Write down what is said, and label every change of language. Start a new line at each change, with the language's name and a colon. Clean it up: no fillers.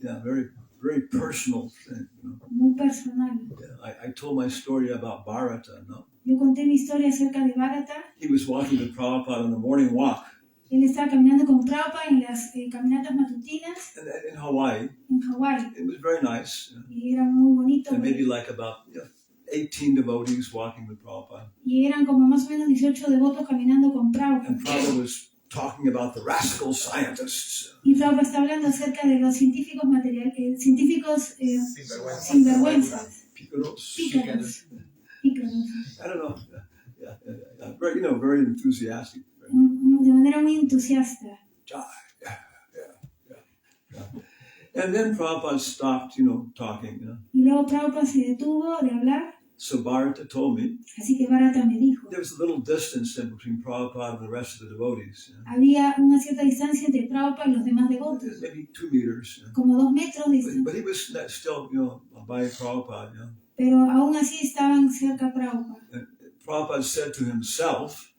English: Yeah, very, very personal thing.
Spanish: muy personal.
English: Yeah, I told my story about Bharata.
Spanish: Yo conté mi historia acerca de Bharata.
English: He was walking with Prabhupada on the morning walk
Spanish: Él estaba caminando con Prabhupada en las caminatas matutinas
English: in Hawaii.
Spanish: en Hawái.
English: It was very nice.
Spanish: Y era muy bonito.
English: And maybe like about 18 devotees walking with Prabhupada.
Spanish: Y eran como más o menos 18 devotos caminando con Prabhupada.
English: And Prabhupada was talking about the rascal scientists.
Spanish: Y Prabhupada está hablando acerca de los científicos científicos sinvergüenzas, Pícaros. pícaros.
English: I don't know. Very, very enthusiastic.
Spanish: De manera muy entusiasta.
English: And then Prabhupada stopped, talking.
Spanish: Y luego Prabhupada se detuvo de hablar.
English: So Bharata told me
Spanish: Así que Bharata me dijo,
English: there was a little distance in between Prabhupada and the rest of the devotees.
Spanish: había una cierta distancia entre Prabhupada y los demás devotos,
English: Maybe 2 meters.
Spanish: como 2 metros de distancia.
English: But he was still, by Prabhupada.
Spanish: Pero aún así estaban cerca a Prabhupada.
English: And Prabhupada said to himself,